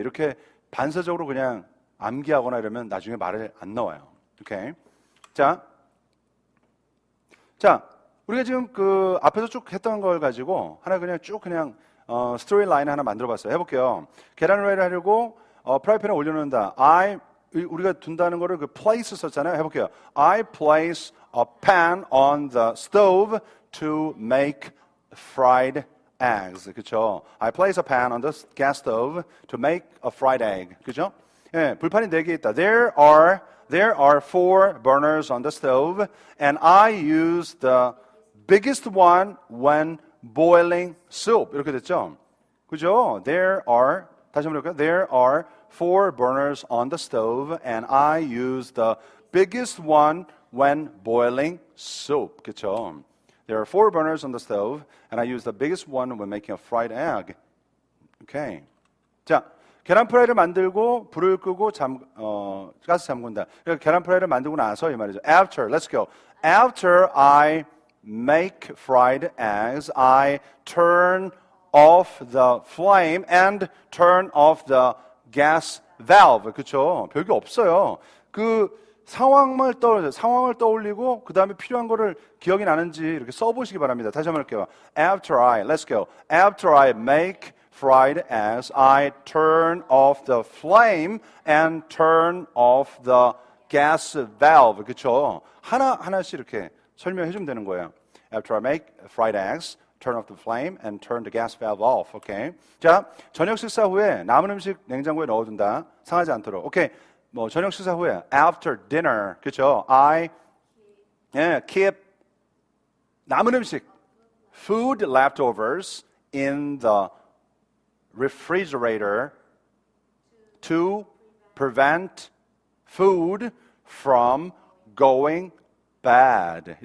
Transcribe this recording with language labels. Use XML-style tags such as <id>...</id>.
<ko>이렇게 반사적으로 그냥 암기하거나 이러면 나중에 말이 안 나와요. 오케이. 자, 우리가 지금 그 앞에서 쭉 했던 걸 가지고 하나 그냥 쭉 그냥 스토리 라인 하나 만들어봤어요. 해볼게요. 계란 후라이를 하려고 프라이팬에 올려놓는다. 우리가 둔다는 거를 그 place 썼잖아요. 해볼게요.</ko> <en>I place a pan on the stove to make fried eggs.</en> <ko>그렇죠?</ko> <en>I place a pan on the gas stove to make a fried egg.</en> <ko>그렇죠? 예, 불판이 4개 있다.</ko> <en>There are 4 burners on the stove, and I use the biggest one when boiling soup.</en> <ko>이렇게 됐죠? 그죠? 다시 한번 볼까요?</ko> <en>There are 4 burners on the stove, and I use the biggest one when boiling soup.</en> <ko>그죠?</ko> <en>There are 4 burners on the stove, and I use the biggest one when making a fried egg. Okay.</en> <ko>자, 계란 프라이를 만들고 불을 끄고 가스 잠근다. 그러니까 계란 프라이를 만들고 나서 이 말이죠.</ko> <en>After, let's go. After I make fried eggs, I turn off the flame and turn off the gas valve.</en> <ko>그렇죠? 별게 없어요. 그 상황을 떠올리고 그 다음에 필요한 거를 기억이 나는지 이렇게 써보시기 바랍니다. 다시 한번 할게요.</ko> <en>Let's go. After I make fried eggs, I turn off the flame and turn off the gas valve.</en> <ko>그렇죠? 하나씩 이렇게 설명해 주면 되는 거예요.</ko> <en>After I make fried eggs, turn off the flame and turn the gas valve off.</en> <ko>오케이. 자, 저녁 식사 후에 남은 음식 냉장고에 넣어둔다. 상하지 않도록. 오케이. 저녁 식사 후에</ko> <en>after dinner.</en> <ko>그렇죠?</ko> <en>I keep</en> <ko>남은 음식</ko> <en>food leftovers in the refrigerator to prevent food from going bad.</en>